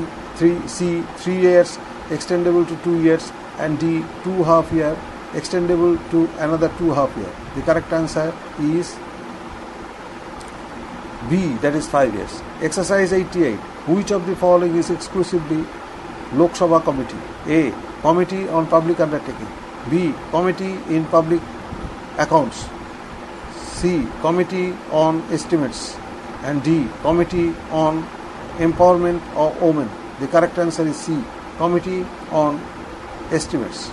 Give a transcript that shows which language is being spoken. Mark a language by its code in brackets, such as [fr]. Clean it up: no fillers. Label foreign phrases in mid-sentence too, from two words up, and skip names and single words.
[en] 3 years extendable to 2 years. And D. 2.5 years extendable to another 2.5 years. The correct answer is B. That is 5 years. Exercise 88. Which of the following is exclusively Lok Sabha committee? A. Committee on Public Undertaking. B. Committee in Public Accounts. C. Committee on Estimates. And D. Committee on Empowerment of Women. The correct answer is C. Committee on Estimates.